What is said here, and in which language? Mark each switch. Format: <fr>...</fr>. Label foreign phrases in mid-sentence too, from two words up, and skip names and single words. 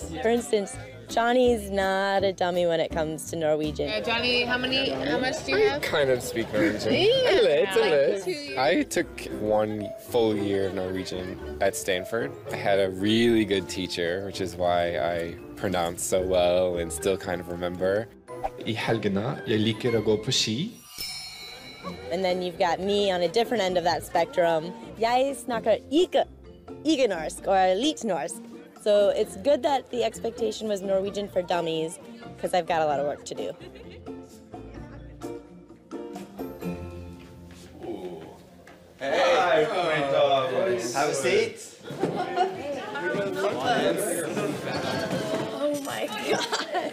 <en>For instance, Johnny's not a dummy when it comes to Norwegian. Johnny, how much do you have? I kind of speak Norwegian. Yeah. A little. 2 years. I took 1 full year of Norwegian at Stanford. I had a really good teacher, which is why I pronounce so well and still kind of remember.</en> <no>I helgene, jeg liker å gå på ski.</no> <en>And then you've got me on a different end of that spectrum.</en> <no>Jeg snakker ikke norsk or litt norsk.</no> <en>So it's good that the expectation was Norwegian for Dummies because I've got a lot of work to do. Hey, hi, have a seat. Oh my God.</en>